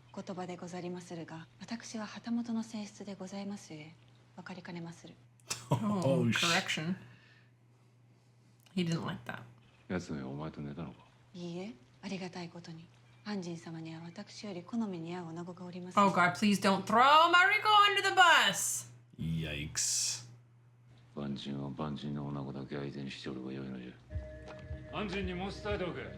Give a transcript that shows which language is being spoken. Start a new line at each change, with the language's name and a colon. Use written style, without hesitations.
Japanese: 言葉でござりまするが、私は旗本の性質でございますゆえ、わかりかねまする。
English: Oh, sh- correction. He didn't like that.
Japanese: 奴めはお前と寝たのか。いいえ、ありがたいことに、安仁様には私より好みに合う女子がおります。
English: Oh God, please don't throw Mariko under the bus. Yikes.
Japanese: 万人は万人の女子だけ相手にしておればよいのじゃ。安心に申し伝えておく。